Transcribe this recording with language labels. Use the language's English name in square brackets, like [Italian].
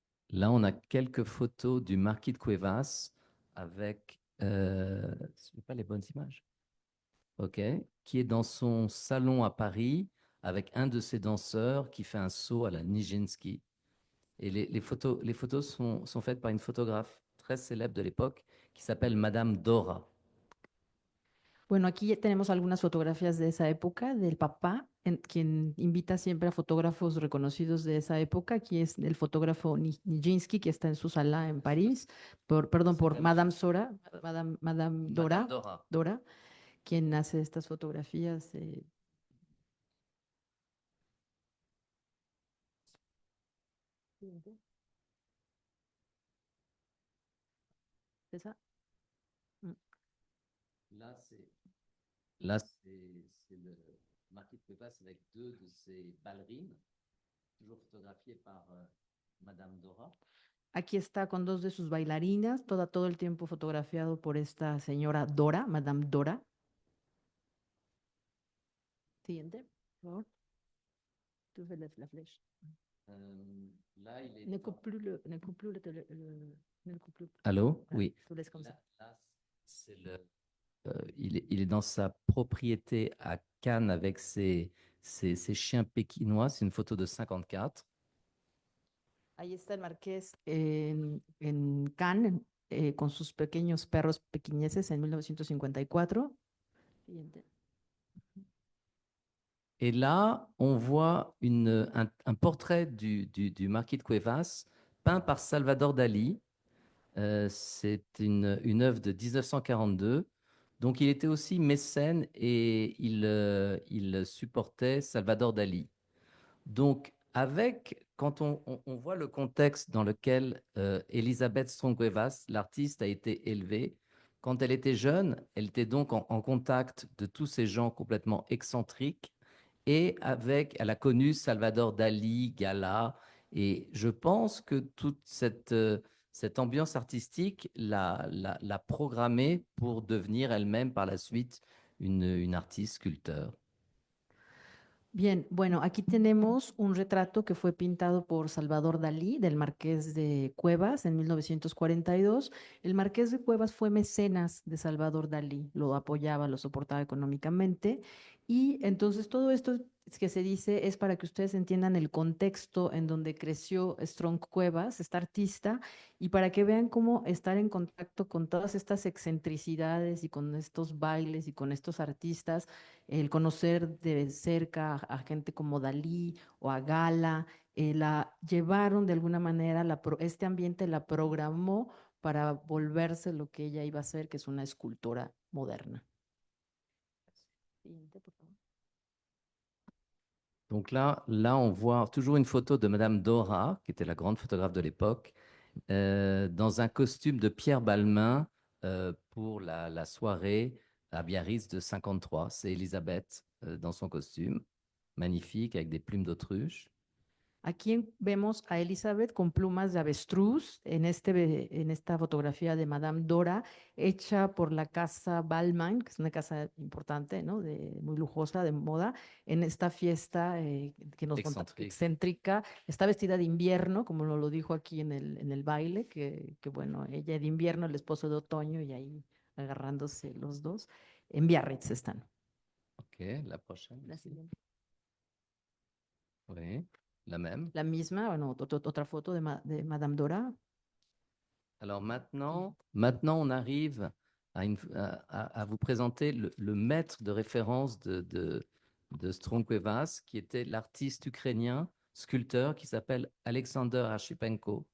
[French] Là, on a quelques photos du marquis de Cuevas avec, ce n'est pas les bonnes images, ok, qui est dans son salon à Paris avec un de ses danseurs qui fait un saut à la Nijinsky. Et les photos sont faites par une photographe très célèbre de l'époque qui s'appelle Madame Dora. [Spanish] Bueno, aquí tenemos algunas fotografías de esa época, del papá, quien invita siempre a fotógrafos reconocidos de esa época. Aquí es el fotógrafo Nijinsky, que está en su sala en París, perdón, por Madame Sora, Madame Dora, Dora. Dora, quien hace estas fotografías. ¿Esa? Là, c'est le Marquis de Cuevas avec deux de ses ballerines, toujours photographiées par Madame Dora. Aquí está con dos de sus bailarinas, todo el tiempo fotografiado por esta señora Dora, Madame Dora. Siguiente, por favor. [French] Tu fais la flèche. Là, il est Ne dans- coupe plus ne coupe plus ne le coupe plus. Allô? Voilà, Oui. tu laisses comme ça. Là, c'est il est dans sa propriété à Cannes avec ses chiens pékinois. C'est une photo de 54. [Spanish] Ahí está el marqués en Cannes con sus pequeños perros pequiñeces en 1954. Siguiente. [French] Et là, on voit un portrait du marquis de Cuevas peint par Salvador Dali. C'est une œuvre de 1942. Donc, il était aussi mécène et il supportait Salvador Dali. Donc, quand on voit le contexte dans lequel Elisabeth Strong-Cuevas, l'artiste, a été élevée, quand elle était jeune, elle était donc en contact de tous ces gens complètement excentriques et elle a connu Salvador Dali, Gala, et je pense que toute cette ambiance artistique l'a programmée pour devenir elle-même par la suite une artiste sculpteur. [Spanish] Bien, bueno, aquí tenemos un retrato que fue pintado por Salvador Dalí del Marqués de Cuevas en 1942. El Marqués de Cuevas fue mecenas de Salvador Dalí, lo apoyaba, lo soportaba económicamente. Y entonces todo esto que se dice es para que ustedes entiendan el contexto en donde creció Strong Cuevas, esta artista, y para que vean cómo estar en contacto con todas estas excentricidades y con estos bailes y con estos artistas, el conocer de cerca a gente como Dalí o a Gala, la llevaron de alguna manera, este ambiente la programó para volverse lo que ella iba a ser, que es una escultora moderna. Siguiente, por favor. [French] Donc là, on voit toujours une photo de Madame Dora, qui était la grande photographe de l'époque, dans un costume de Pierre Balmain pour la soirée à Biarritz de 53. C'est Elisabeth dans son costume, magnifique, avec des plumes d'autruche. [Spanish] Aquí vemos a Elizabeth con plumas de avestruz en esta fotografía de Madame Dora, hecha por la casa Balmain, que es una casa importante, ¿no? Muy lujosa, de moda, en esta fiesta que nos excéntrica. Está vestida de invierno, como lo dijo aquí en el baile, que bueno, ella de invierno, el esposo de otoño, y ahí agarrándose los dos. En Biarritz están. [French] Ok, la prochaine. [Spanish] La siguiente. [French] Oui, la même. [Spanish] La misma, bueno, otra foto de Madame Dora. [French] Alors maintenant, on arrive à vous présenter le maître de référence de Strong Cuevas, qui était l'artiste ukrainien, sculpteur, qui s'appelle Alexander Archipenko.